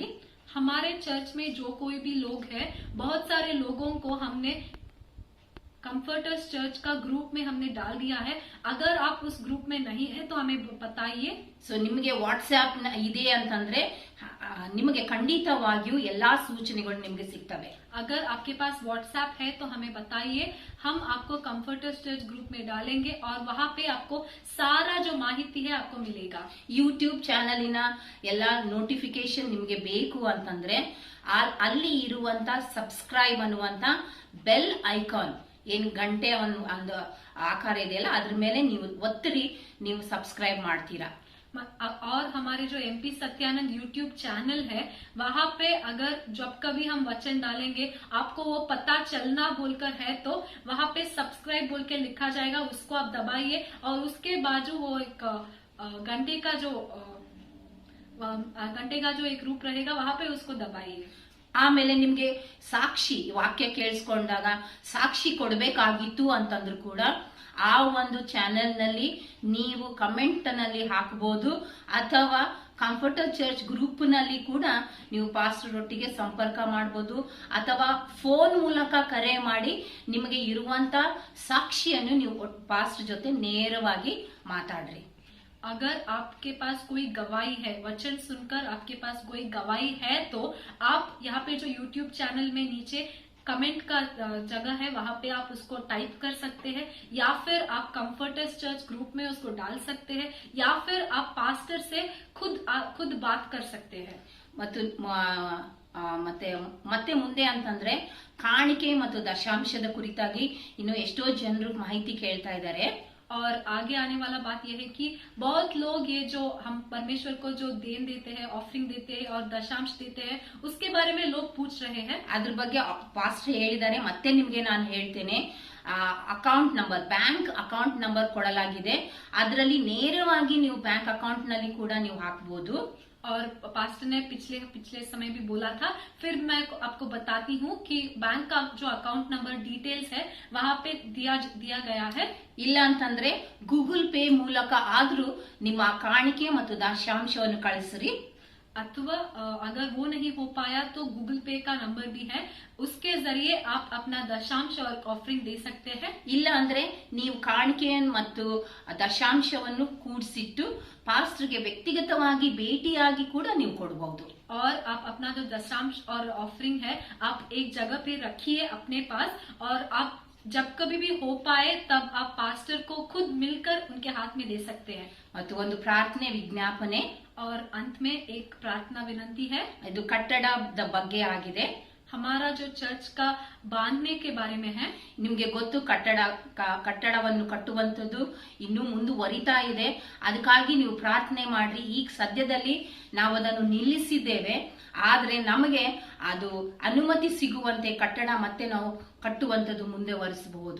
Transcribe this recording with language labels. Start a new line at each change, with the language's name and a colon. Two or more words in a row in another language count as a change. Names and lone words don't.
Hindi: हमारे चर्च में जो कोई भी लोग है, बहुत सारे लोगों को हमने कंफर्टर्स चर्च का ग्रुप में हमने डाल दिया है. अगर आप उस ग्रुप में नहीं है तो हमें बताइए.
Kannada: ಸೊ ನಿಮಗೆ ವಾಟ್ಸ್ಆಪ್ ಇದೆ ಅಂತಂದ್ರೆ ನಿಮಗೆ ಖಂಡಿತವಾಗಿಯೂ ಎಲ್ಲಾ ಸೂಚನೆಗಳು ನಿಮಗೆ ಸಿಗ್ತವೆ.
Hindi: अगर आपके पास व्हाट्सएप है तो हमें बताइए, हम आपको कंफर्टर्स चर्च ग्रुप में डालेंगे और वहां पे आपको सारा जो माहिती है आपको मिलेगा.
Kannada: ಯೂಟ್ಯೂಬ್ ಚಾನಲಿನ ಎಲ್ಲಾ ನೋಟಿಫಿಕೇಶನ್ ನಿಮಗೆ ಬೇಕು ಅಂತಂದ್ರೆ ಅಲ್ಲಿ ಇರುವಂತ ಸಬ್ಸ್ಕ್ರೈಬ್ ಅನ್ನುವಂತ
English: bell icon
Kannada: ಏನ್ ಗಂಟೆ ಒಂದು ಆಕಾರ ಇದೆಯಲ್ಲ ಅದ್ರ ಮೇಲೆ ನೀವು ಒತ್ತಿರಿ, ನೀವು ಸಬ್ಸ್ಕ್ರೈಬ್ ಮಾಡ್ತೀರಾ.
Hindi: और हमारे जो MP सत्यानंद YouTube चैनल है वहां पे अगर जब कभी हम वचन डालेंगे आपको वो पता चलना बोलकर है तो वहां पे सब्सक्राइब बोल के लिखा जाएगा, उसको आप दबाइए और उसके बाजू वो एक घंटे का जो एक रूप रहेगा वहां पे उसको दबाइए.
Kannada: ಆಮೇಲೆ ನಿಮ್ಗೆ ಸಾಕ್ಷಿ ವಾಕ್ಯ ಕೇಳಿಸ್ಕೊಂಡಾಗ ಸಾಕ್ಷಿ ಕೊಡಬೇಕಾಗಿತ್ತು ಅಂತಂದ್ರೂ ಕೂಡ ಆ ಒಂದು ಚಾನೆಲ್ ನಲ್ಲಿ ನೀವು ಕಮೆಂಟ್ ನಲ್ಲಿ ಹಾಕಬಹುದು ಅಥವಾ ಕಂಫರ್ಟರ್ ಚರ್ಚ್ ಗ್ರೂಪ್ ನಲ್ಲಿ ಕೂಡ ನೀವು ಪಾಸ್ಟರ್ ಒಟ್ಟಿಗೆ ಸಂಪರ್ಕ ಮಾಡಬಹುದು ಅಥವಾ ಫೋನ್ ಮೂಲಕ ಕರೆ ಮಾಡಿ ನಿಮಗೆ ಇರುವಂತ ಸಾಕ್ಷಿಯನ್ನು ನೀವು ಪಾಸ್ಟರ್ ಜೊತೆ ನೇರವಾಗಿ ಮಾತಾಡ್ರಿ.
Hindi: अगर आपके पास कोई गवाही है, वचन सुनकर आपके पास कोई गवाही है तो आप यहाँ पे जो YouTube चैनल में नीचे कमेंट का जगह है वहां पे आप उसको टाइप कर सकते हैं या फिर आप कंफर्टर्स चर्च ग्रुप में उसको डाल सकते हैं या फिर आप पास्टर से खुद बात कर सकते हैं.
Kannada: ಮತ್ತೆ ಮುಂದೆ ಅಂತಂದ್ರೆ ಕಾಣಿಕೆ ಮತ್ತು ದಶಾಂಶದ ಕುರಿತಾಗಿ ಇನ್ನು ಎಷ್ಟೋ ಜನರು ಮಾಹಿತಿ ಕೇಳ್ತಾ ಇದ್ದಾರೆ.
Hindi: और आगे आने वाला बात यह है कि बहुत लोग ये जो हम परमेश्वर को जो देन देते हैं, ऑफरिंग देते हैं और दशांश देते हैं उसके बारे में लोग पूछ रहे हैं.
Kannada: ಅದ್ರ ಬಗ್ಗೆ ಪಾಸ್ಟರ್ ಹೇಳಿದ್ದಾರೆ, ಮತ್ತೆ ನಿಮ್ಗೆ ನಾನು ಹೇಳ್ತೇನೆ.
English: account number, bank account number
Kannada: ಕೊಡಲಾಗಿದೆ, ಅದರಲ್ಲಿ ನೇರವಾಗಿ ನೀವು
English: bank account
Kannada: ನಲ್ಲಿ ಕೂಡ ನೀವು ಹಾಕಬಹುದು.
Hindi: और पास्टर ने पिछले समय भी बोला था। फिर मैं आपको बताती हूँ कि बैंक का जो
English: account number details
Hindi: है वहाँ पे दिया गया है।
Kannada: ಇಲ್ಲ ಅಂತಂದ್ರೆ ಗೂಗಲ್ ಪೇ ಮೂಲಕ ಆದ್ರೂ ನಿಮ್ಮ ಕಾಣಿಕೆ ಮತ್ತು ದಶಾಂಶವನ್ನು ಕಳಿಸ್ರಿ.
Hindi: अथवा अगर वो नहीं हो पाया तो गूगल पे का नंबर भी है, उसके जरिए आप अपना दशांश और ऑफरिंग दे सकते हैं.
Kannada: ಇಲ್ಲ ಅಂದ್ರೆ ನೀವು ಕಾಣಿಕೆಯನ್ನು ಮತ್ತು ದಶಾಂಶವನ್ನು ಕೂಡಿಸಿಟ್ಟು ಪಾಸ್ಟರ್ಗೆ ವ್ಯಕ್ತಿಗತವಾಗಿ ಭೇಟಿಯಾಗಿ ಕೂಡ ನೀವು ಕೊಡಬಹುದು.
Hindi: और आप अपना जो दशांश और ऑफरिंग है आप एक जगह पे रखिए अपने पास, और आप जब कभी भी हो पाए तब आप पास्टर को खुद मिलकर उनके हाथ में दे सकते हैं.
Kannada: ಮತ್ತು ಒಂದು ಪ್ರಾರ್ಥನೆ ವಿಜ್ಞಾಪನೆ.
Hindi: और अंत में एक प्रार्थना विनंती है.
Kannada: ಇದು ಕಟ್ಟಡದ ಬಗ್ಗೆ ಆಗಿದೆ.
Hindi: हमारा जो चर्च का बांधने के बारे में है.
Kannada: ನಿಮ್ಗೆ ಗೊತ್ತು ಕಟ್ಟಡವನ್ನು ಕಟ್ಟುವಂತದ್ದು ಇನ್ನೂ ಮುಂದುವರಿತಾ ಇದೆ. ಅದಕ್ಕಾಗಿ ನೀವು ಪ್ರಾರ್ಥನೆ ಮಾಡ್ರಿ. ಈಗ ಸದ್ಯದಲ್ಲಿ ನಾವು ಅದನ್ನು ನಿಲ್ಲಿಸಿದ್ದೇವೆ, ಆದ್ರೆ ನಮಗೆ ಅದು ಅನುಮತಿ ಸಿಗುವಂತೆ ಕಟ್ಟಡ ಮತ್ತೆ ನಾವು ಕಟ್ಟುವಂತದ್ದು ಮುಂದೆ ವರಿಸಬಹುದು.